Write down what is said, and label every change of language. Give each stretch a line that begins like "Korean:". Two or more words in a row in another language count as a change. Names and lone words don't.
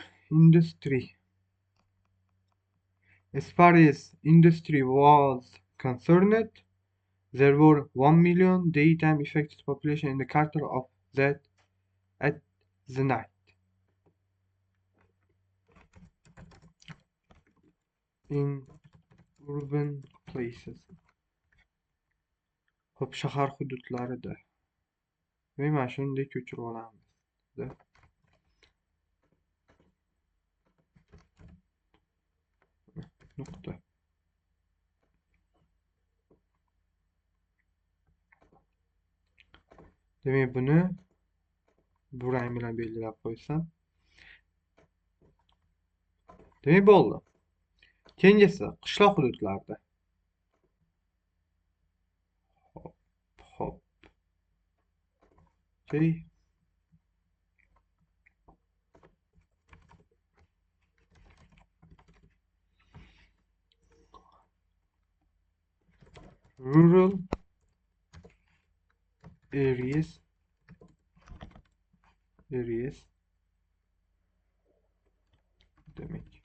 English: As far as industry was concerned, there were 1 million daytime affected population in the quarter of that at the night. In urban places.
Uzbek: Hop, shahar hududlarida. Mana shunday ko'chirib olamiz. Nuqta. Demak buni bu rang bilan belgilab qo'ysam. Demak bo'ldi. Keyingisi qishloq hududlarda. Hop.
English: Okay. Rural areas demek.